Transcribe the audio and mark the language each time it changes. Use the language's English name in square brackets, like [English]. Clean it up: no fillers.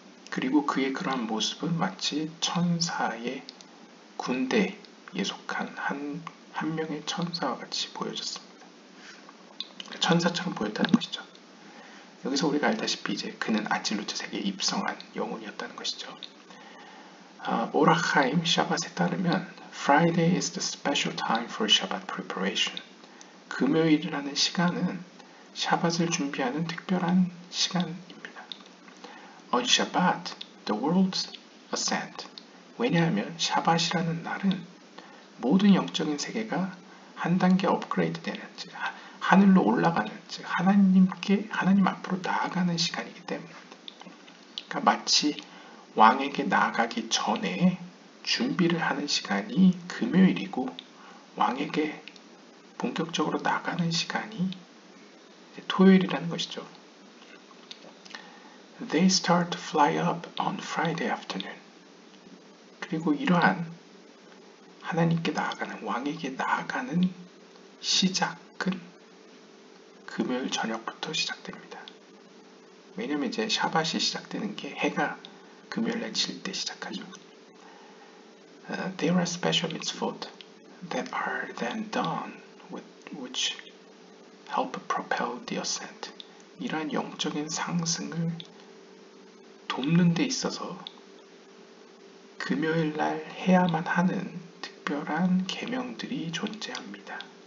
[Korean] 그리고 그의 그러한 모습은 마치 천사의 군대에 속한 한 명의 천사와 같이 보여졌습니다. 천사처럼 보였다는 것이죠. 여기서 우리가 알다시피 이제 그는 아찔루트 세계에 입성한 영혼이었다는 것이죠. 오라하임 샤밧에 따르면 [English] Friday is the special time for Shabbat preparation. [Korean] 금요일이라는 시간은 샤밧을 준비하는 특별한 시간입니다. [English] On Shabbat, the world's ascent. [Korean] 왜냐하면 샤밧이라는 날은 모든 영적인 세계가 한 단계 업그레이드 되는, 즉 하늘로 올라가는, 즉 하나님 앞으로 나아가는 시간이기 때문입니다. 그러니까 마치 왕에게 나아가기 전에 준비를 하는 시간이 금요일이고 왕에게 본격적으로 나가는 시간이 토요일이라는 것이죠. [English] They start to fly up on Friday afternoon. [Korean] 그리고 이러한 하나님께 나아가는, 왕에게 나아가는 시작은 금요일 저녁부터 시작됩니다. 왜냐면 이제 샤밧이 시작되는 게 해가 금요일날 질 때 시작하죠. [English] There are special mitzvot that are then done which help propel the ascent. [Korean] 이러한 영적인 상승을 돕는 데 있어서 금요일날 해야만 하는 특별한 계명들이 존재합니다.